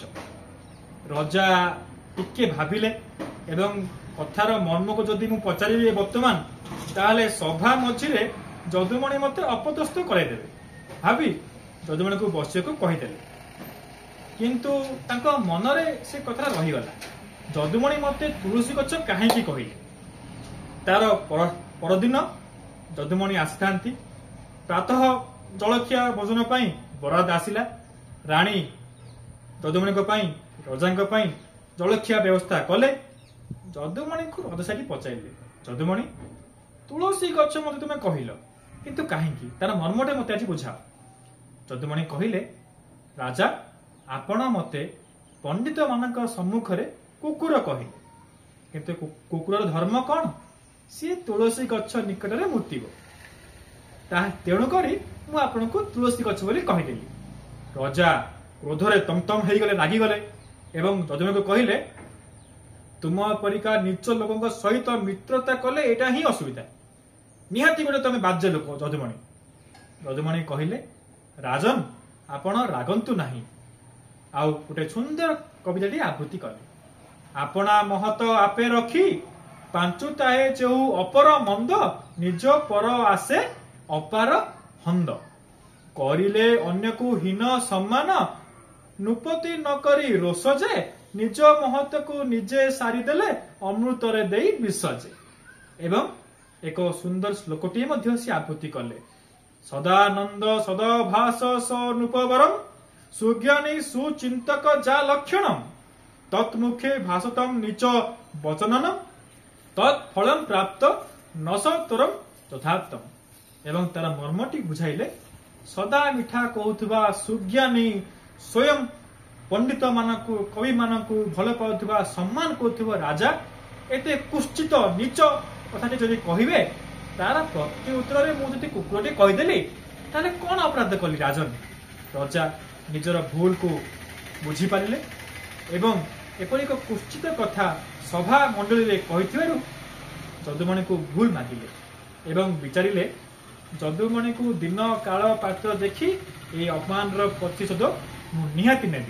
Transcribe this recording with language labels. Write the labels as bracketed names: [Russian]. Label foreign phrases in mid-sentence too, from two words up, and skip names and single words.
[Odia] ରଜା ଟିକେ ଭାବିଲେ ଏବଂ କଥାର ମର୍ମ କୁ ଯଦି ମୁ ପଚାରିବେ ବର୍ତ୍ତମାନ ତାହାଲେ ସଭା ମଝିରେ ଯଦୁମଣି ମତେ ଅପଦସ୍ଥ କରାଇଦେବେ ଭାବି ଯଦୁମଣି କୁ ବସିଆ କୁ କହିଦେଲେ। କିନ୍ତୁ ତାଙ୍କୁ ମନରେ ସେ କଥା ରହିଗଲା, ଯଦୁମଣି ମତେ ତୁଳସୀ ଗଛ କାହିଁକି କହିଲେ। ତାର ପରଦିନ ଯଦୁମଣି ଆସିଥାନ୍ତି। ପ୍ରାତଃ ଜଳଖିଆ ଭୋଜନ ପାଇଁ ବରାଦ ଆସିଲା। ରାଣୀ ଯଦୁମଣି କୁ ପାଇଁ ରଜା କୁ ପାଇଁ ଜଳଖିଆ ବ୍ୟବସ୍ଥା କଲେ। ଯଦୁମଣି କୁ ରଜା ପଚାରେ, ଯଦୁମଣି ତୁଳସୀ ଗଛ ମତେ ତୁମେ କହିଲ, କିନ୍ତୁ କାହିଁକି ତାର ମର୍ମଟେ ମତେ ଆଜ ବୁଝାଓ। ଯଦୁମଣି କହିଲେ, ରାଜା ଆପଣ ମତେ ପଣ୍ଡିତ ମାନଙ୍କ ସମ୍ମୁଖ ରେ କୁକୁର କହିଲେ, କିନ୍ତୁ କୁକୁରର ଧର୍ମ କୌଣ? ସି ତୁଳସୀ ଗଛ ନିକଟ ମେ ମୁତିବ। ତେଣୁ କରି ମୁ ଆପଣଙ୍କୁ ତୁଳସୀ ଗଛ ବୋଲି କହିଦେଲି। ରଜା କ୍ରୋଧରେ ତମତମ ହେଗଲେ, ରାଗିଗଲେ ଏବଂ ଯଦୁମଣି କୁ କହିଲେ, ତୁମ ପରିକା ନୀଚ ଲୋକ ସହିତ ମିତ୍ରତା କଲେ ଏଟା ହି ଅସୁବିଧା। ନିହାତି ଗୋଟେ ତମେ ବାଜ୍ୟ ଲୋକ। ଯଦୁମଣି କହିଲେ, ରାଜନ ଆପଣ ରାଗନ୍ତୁ ନାହିଁ। ଆଉ ଗୋଟେ ସୁନ୍ଦର କବିତାଟି ଆବୃତ୍ତି କଲେ। ଆପଣା ମହତ ଆପେ ରଖି ପାଞ୍ଚୁ ତାହେ ଯେହୁ ଅପର ମନ୍ଦ, ନିଜ ପର ଆସେ ଅପାର ହନ୍ଦ। କରିଲେ ଅନ୍ୟ କୁ ହୀନ ସମ୍ମାନ, ନୃପତି ନ କରି ରୋଷ ଯେ, ନିଜ ମହତ କୁ ନିଜେ ସାରି ଦେଲେ ଅମୃତ ରେ ଦେଇ ବିସଜେ। ଏବଂ ଏକ ସୁନ୍ଦର ଶ୍ଳୋକଟି ମଧ୍ୟ ସେ ଆବୃତ୍ତି କଲେ। [Sanskrit] सदानंद सदभास स नृपवरम, सुज्ञानी सुचिंतक जा लक्षणम, तत्मुखे भासतम नीच वचननम, तत्फलम प्राप्त नसतरम तथात्तम। [Odia] ଏବଂ ତାର ମର୍ମଟି ବୁଝାଇଲେ, ସଦା ମିଠା କହୁଥିବା ସୁଜ୍ଞାନୀ, ସ୍ୱୟଂ ପଣ୍ଡିତ ମାନଙ୍କୁ କବି ମାନଙ୍କୁ ଭଲ ପାଉଥିବା ସମ୍ମାନ କରୁଥିବା ରାଜା ଏତେ କୁତ୍ସିତ ନୀଚ କଥାଟି ଯଦି କହିବେ, ତାର ପ୍ରତି ଉତ୍ତର ରେ ମୁ ଯଦି କୁକୁରଟି କହିଦେଲି ତାଲେ କୋଣ ଅପରାଧ କଲି ରାଜନ। ରାଜା ନିଜର ଭୁଲ କୁ ବୁଝି ପାରିଲେ ଏବଂ ଏପରି ଏକ କୁତ୍ସିତ କଥା ସଭା ମଣ୍ଡଳୀ ରେ କହିଥିବାରୁ ଯଦୁମଣି କୁ ଭୁଲ ମାଗିଲେ ଏବଂ ବିଚାରିଲେ, ଯଦୁମଣି କୁ ଦିନ କାଳ ପାତ୍ର ଦେଖି ଏ ଅପମାନ ପ୍ରତିଶୋଧ ନିହାତି ନେବି।